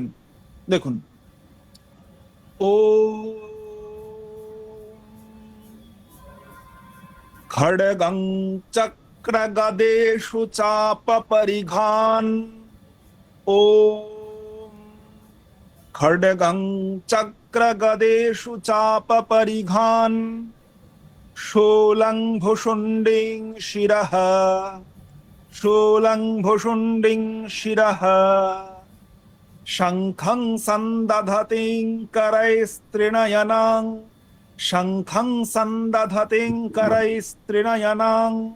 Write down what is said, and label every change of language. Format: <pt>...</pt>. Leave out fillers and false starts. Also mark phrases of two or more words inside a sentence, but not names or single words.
<sa>দেখুন, ओ खड्गं चक्र गदेषु चाप परिघान, ओ खड्गं चक्र गदेषु चाप परिघान, शूलं भुशुण्डिं शिरः, शूलं भुशुण्डिं शिरः, शङ्खं सन्दधतिं करैस्त्रिनयनां, शङ्खं सन्दधतिं करैस्त्रिनयनां,</sa>